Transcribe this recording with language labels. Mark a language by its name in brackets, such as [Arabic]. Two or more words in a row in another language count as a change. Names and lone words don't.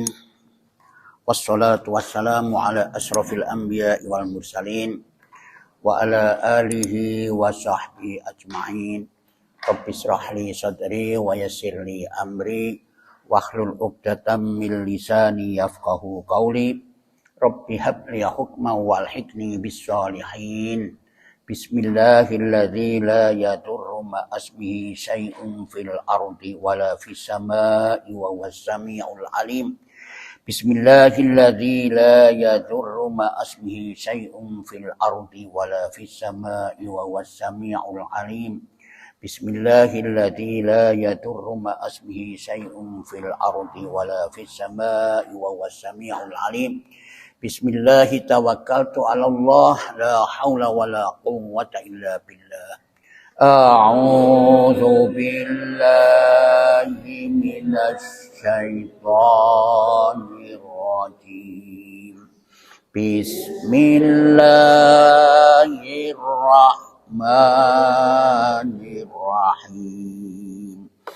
[Arabic] والصلاة والسلام على أشرف الأنبياء والمرسلين وعلى آله وصحبه أجمعين. رب اشرح لي صدري ويسر لي أمري واحلل عقدة من لساني يفقهوا قولي. رب هب لي حكما وألحقني بالصالحين. بسم الله الذي لا يضر مع اسمه شيء في الأرض ولا في السماء وهو السميع العليم. بسم الله الذي لا يضر مع اسمه شيء في الأرض ولا في السماء وهو السميع العليم. بسم الله الذي لا يضر مع اسمه شيء في الأرض ولا في السماء وهو السميع العليم. بسم الله توكلت على الله لا حول ولا قوة إلا بالله. أعوذ بالله من الشيطان الرجيم. بسم الله الرحمن الرحيم.